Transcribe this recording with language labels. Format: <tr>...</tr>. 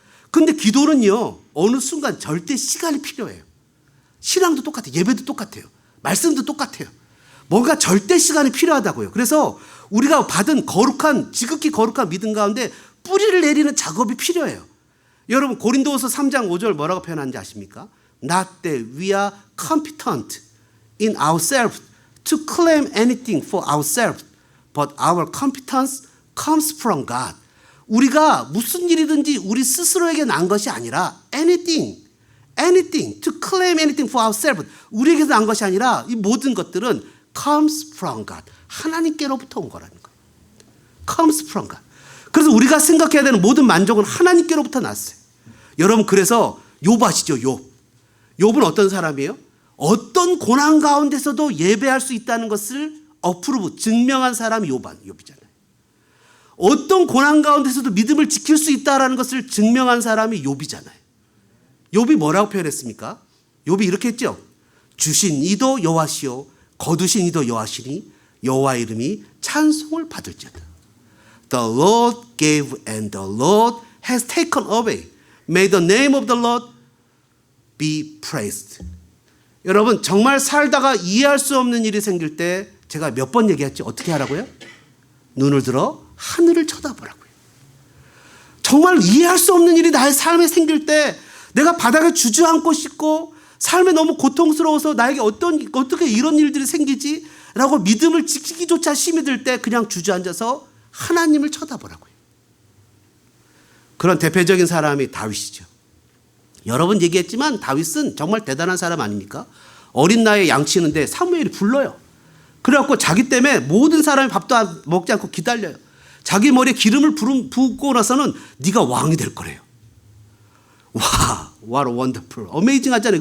<ko>근데 기도는요, 어느 순간 절대 시간이 필요해요. 신앙도 똑같아요. 예배도 똑같아요. 말씀도 똑같아요. 뭔가 절대 시간이 필요하다고요. 그래서 우리가 받은 지극히 거룩한 믿음 가운데 뿌리를 내리는 작업이 필요해요. 여러분 고린도후서 3장 5절 뭐라고 표현하는지 아십니까?</ko> <en>Not that we are competent in ourselves to claim anything for ourselves, but our competence comes from God.</en> <ko>우리가 무슨 일이든지 우리 스스로에게 난 것이 아니라</ko> <en>anything to claim anything for ourselves.</en> <ko>우리에게서 난 것이 아니라 이 모든 것들은</ko> <en>comes from God.</en> <ko>하나님께로부터 온 거라는 거예요.</ko> <en>comes from God.</en> <ko>그래서 우리가 생각해야 되는 모든 만족은 하나님께로부터 났어요. 여러분 그래서 욥 아시죠? 욥은 어떤 사람이에요? 어떤 고난 가운데서도 예배할 수 있다는 것을 증명한 사람이 욥이잖아요. 어떤 고난 가운데서도 믿음을 지킬 수 있다는 것을 증명한 사람이 욥이잖아요. 욥이 뭐라고 표현했습니까? 욥이 이렇게 했죠. 주신 이도 여호와시요 거두신 이도 여호와시니 여호와 이름이 찬송을 받을지어다.</ko> <en>The Lord gave and the Lord has taken away. May the name of the Lord be praised.</en> <ko>여러분 정말 살다가 이해할 수 없는 일이 생길 때 제가 몇 번 얘기했죠. 어떻게 하라고요? 눈을 들어 하늘을 쳐다보라고요. 정말 이해할 수 없는 일이 나의 삶에 생길 때 내가 바닥에 주저앉고 싶고 삶에 너무 고통스러워서 나에게 어떻게 이런 일들이 생기지? 라고 믿음을 지키기조차 힘이 들 때 그냥 주저앉아서 하나님을 쳐다보라고요. 그런 대표적인 사람이 다윗이죠. 여러 번 얘기했지만 다윗은 정말 대단한 사람 아닙니까? 어린 나이에 양치는데 사무엘이 불러요. 그래갖고 자기 때문에 모든 사람이 밥도 먹지 않고 기다려요. 자기 머리에 기름을 붓고 나서는 네가 왕이 될 거래요. 와,</ko> <en>what a wonderful, amazing</en> <ko>하잖아요.</ko>